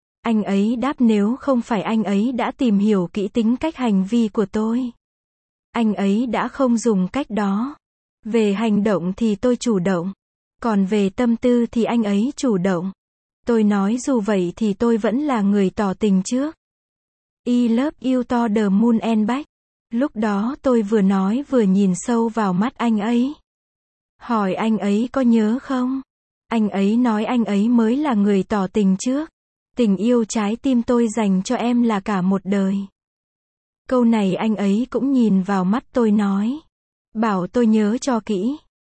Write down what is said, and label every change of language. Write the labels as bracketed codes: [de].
[vi] Anh ấy đáp nếu không phải anh ấy đã tìm hiểu kỹ tính cách hành vi của tôi. Anh ấy đã không dùng cách đó. Về hành động thì tôi chủ động. Còn về tâm tư thì anh ấy chủ động. Tôi nói dù vậy thì tôi vẫn là người tỏ tình trước. [en] I love you to the moon and back. [vi] Lúc đó tôi vừa nói vừa nhìn sâu vào mắt anh ấy. Hỏi anh ấy có nhớ không? Anh ấy nói anh ấy mới là người tỏ tình trước. Tình yêu trái tim tôi dành cho em là cả một đời. Câu này anh ấy cũng nhìn vào mắt tôi nói. Bảo tôi nhớ cho kỹ.